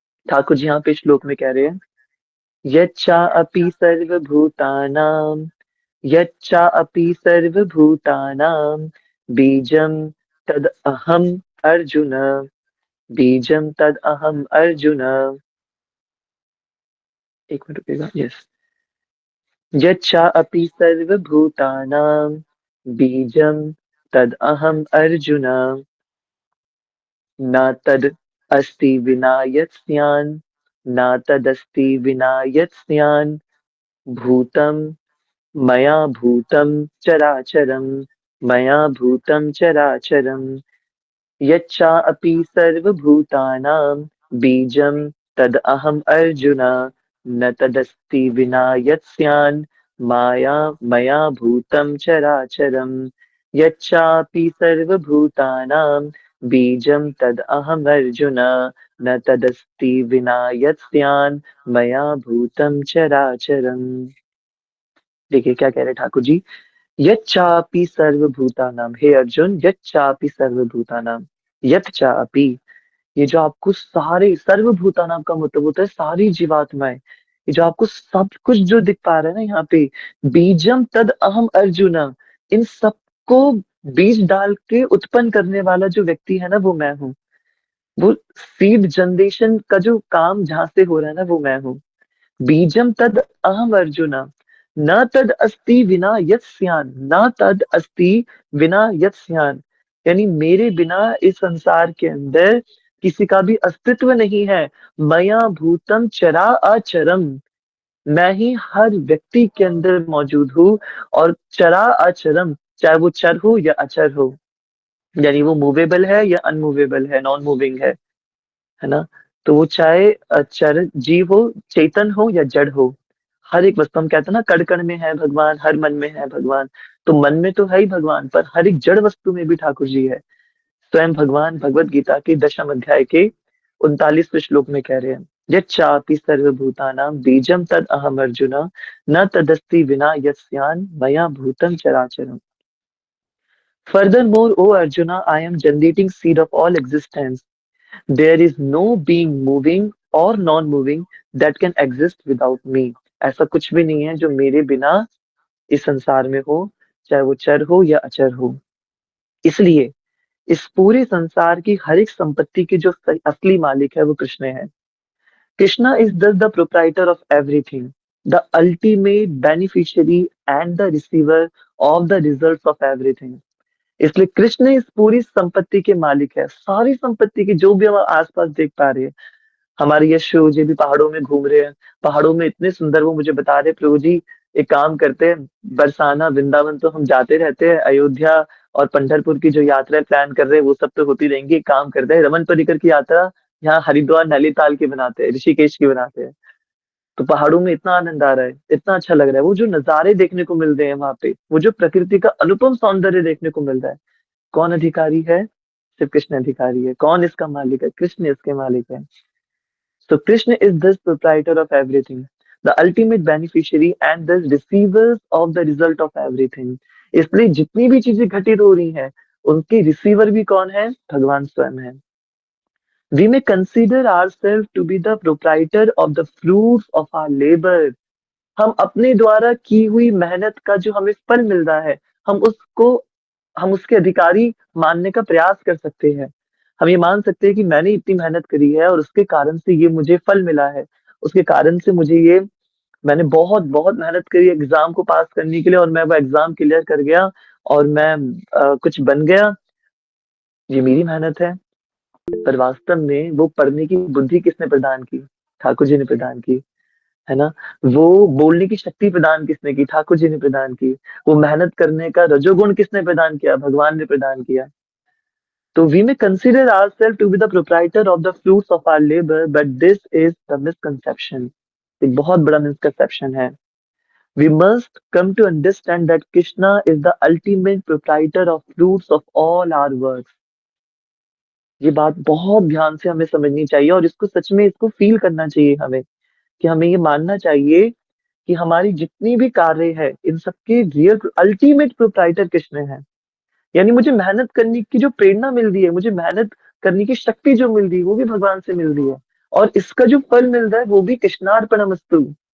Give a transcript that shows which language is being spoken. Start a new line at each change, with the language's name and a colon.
Hindi: ठाकुर जी यहाँ पे श्लोक में कह रहे हैं,
Sanskrit: यच्चापि सर्वभूतानां, यच्चापि सर्वभूतानां बीजं तद अहम अर्जुन, बीजं तद अहम अर्जुन।
Hindi: एक मिनट रुकेगा, यस।
Sanskrit: यच्चापि सर्वभूतानां बीजं तद अहम अर्जुन, न तद अस्ति विना यत् स्यान्, न तदस्ति विना यत् स्यान्, भूतं मया भूतं चराचरं, मया भूतं चराचरं। यच्चापि सर्वभूतानां बीजं तद अहम् अर्जुन, न तदस्ति विना यत् स्यान्, माया मया भूतं चराचरं। यच्चापि सर्वभूतानां बीजं तद अहम् अर्जुन, न तदस्ति विना यत् स्यान्, मया भूतं चराचरम्।
Hindi: देखिए क्या कह रहे ठाकुर जी,
Sanskrit: यच्चापि सर्वभूतानां, हे अर्जुन, यच्चापि सर्वभूतानां, यत् चापि,
Hindi: ये जो आपको सारे सर्वभूतानां का मतलब होता है सारी जीवात्माएं, ये जो आपको सब कुछ जो दिख पा रहा है ना यहाँ पे,
Sanskrit: बीजम तद अहम अर्जुन,
Hindi: इन सबको बीज डाल के उत्पन्न करने वाला जो व्यक्ति है ना, वो मैं हूँ। वो सीड जनरेशन का जो काम जहां से हो रहा है ना, वो मैं हूँ।
Sanskrit: बीजम तद अहम अर्जुन, न तद अस्ति विना यत् स्यान्, न तद अस्ति विना यत् स्यान्।
Hindi: यानी मेरे बिना इस संसार के अंदर किसी का भी अस्तित्व नहीं है।
Sanskrit: मया भूतम चरा अचरम,
Hindi: मैं ही हर व्यक्ति के अंदर मौजूद हूँ।
Sanskrit: और चरा अचरम,
Hindi: चाहे वो चर हो या अचर हो, यानी वो मूवेबल है या अनमूवेबल है, नॉन मूविंग है ना। तो वो चाहे चर जीव हो, चेतन हो या जड़ हो, हर एक वस्तु, हम कहते हैं ना कण कण में है भगवान, हर मन में है भगवान। तो मन में तो है ही भगवान, पर हर एक जड़ वस्तु में भी ठाकुर जी है। स्वयं भगवान भगवत गीता के 10वें अध्याय के 39वें श्लोक में कह रहे हैं,
Sanskrit: यच्चापि सर्वभूतानां बीजं तद अहम अर्जुन, न तदस्ति विना यस्यान मया भूतम चराचरम।
English: Furthermore, O Arjuna, I am generating seed of all existence. There is no being moving or non-moving that can exist without me.
Hindi: ऐसा कुछ भी नहीं है जो मेरे बिना इस संसार में हो, चाहे वो चर हो या अचर हो। इसलिए इस पूरे संसार की हर एक संपत्ति के जो असली मालिक है वो कृष्ण है।
English: Krishna is thus the proprietor of everything, the ultimate beneficiary and the receiver of the results of everything.
Hindi: इसलिए कृष्ण इस पूरी संपत्ति के मालिक है, सारी संपत्ति की जो भी हम आसपास देख पा रहे हैं। हमारे यश प्रभु जी भी पहाड़ों में घूम रहे हैं, पहाड़ों में इतने सुंदर, वो मुझे बता रहे प्रभु जी एक काम करते हैं, बरसाना वृंदावन तो हम जाते रहते हैं, अयोध्या और पंढरपुर की जो यात्रा प्लान कर रहे हैं वो सब तो होती रहेंगी। एक काम करते हैं, रमन परिकर की यात्रा यहाँ हरिद्वार नैनीताल की बनाते हैं, ऋषिकेश की बनाते हैं। तो पहाड़ों में इतना आनंद आ रहा है, इतना अच्छा लग रहा है, वो जो नजारे देखने को मिल रहे हैं वहां पे, वो जो प्रकृति का अनुपम सौंदर्य देखने को मिल रहा है। कौन अधिकारी है? सिर्फ कृष्ण अधिकारी है। कौन इसका मालिक है? कृष्ण इसके मालिक है।
English: So Krishna is this proprietor of everything, the ultimate beneficiary and the receivers of the result of everything.
Hindi: इसलिए जितनी भी चीजें घटित हो रही हैं, उनके रिसीवर भी कौन है? भगवान स्वयं है।
English: We may consider ourselves to be the proprietor of the fruits of our labor.
Hindi: हम अपने द्वारा की हुई मेहनत का जो हमें फल मिल रहा है, हम उसको हम उसके अधिकारी मानने का प्रयास कर सकते हैं। हम ये मान सकते हैं कि मैंने इतनी मेहनत करी है और उसके कारण से ये मुझे फल मिला है। उसके कारण से मुझे ये, मैंने बहुत बहुत मेहनत करी एग्जाम को पास करने के लिए और मैं वो एग्जाम क्लियर कर गया और मैं कुछ बन गया। ये मेरी मेहनत है। पर वास्तव में वो पढ़ने की बुद्धि किसने प्रदान की? ठाकुर जी ने प्रदान की, है ना। वो बोलने की शक्ति प्रदान किसने की? ठाकुर जी ने प्रदान की। वो मेहनत करने का रजोगुण किसने प्रदान किया? भगवान ने प्रदान किया।
English: तो we may consider ourselves to be the proprietor of the fruits of our labor, but this is the misconception.
Hindi: एक बहुत बड़ा misconception है।
English: We must come to understand that Krishna is the ultimate proprietor of fruits of all our works.
Hindi: ये बात बहुत ध्यान से हमें समझनी चाहिए और इसको सच में इसको फील करना चाहिए हमें, कि हमें ये मानना चाहिए कि हमारी जितनी भी कार्य है इन सबके रियल अल्टीमेट प्रोप्राइटर कृष्ण है। यानी मुझे मेहनत करने की जो प्रेरणा मिल रही है, मुझे मेहनत करने की शक्ति जो मिल रही है वो भी भगवान से मिल रही है, और इसका जो फल मिल रहा है वो भी कृष्णार्पणमस्तु।